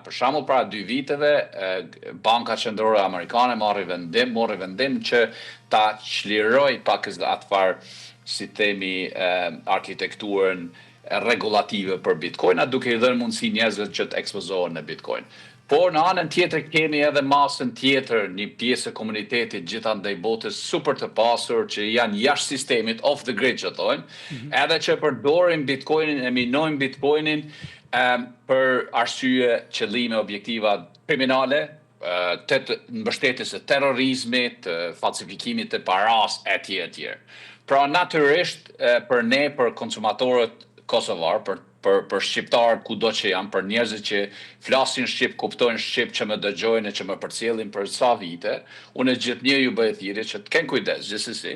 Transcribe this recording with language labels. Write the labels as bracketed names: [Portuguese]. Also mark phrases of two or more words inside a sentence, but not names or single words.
[Albanian] Për shembull, para 2 viteve, Banka Qendrore Amerikane mori vendim që ta çliroj pak atë farë, si themi, arkitekturën regulative për Bitcoin, duke i dhënë mundësi njerëzve që të ekspozohen në Bitcoin. Por në anën tjetër kemi edhe masën tjetër, një pjesë e komunitetit gjithandaj botës super të pasur që janë jashtë sistemit, [English] off the grid [Albanian] që thonë, edhe që përdorin Bitcoinin, e minojnë Bitcoinin për arsye, qëllime, objektiva kriminale, mbështetjes së terrorizmit, falsifikimit të paras etj. Pra natyrisht për ne, për konsumatorët kosovar, për shqiptarët kudo që janë, për njerëzit që flasin shqip, kuptojnë shqip, që më dëgjojnë e që më përcjellin për sa vite, unë gjithnjë ju bëj thirrje që të kenë kujdes gjithsesi.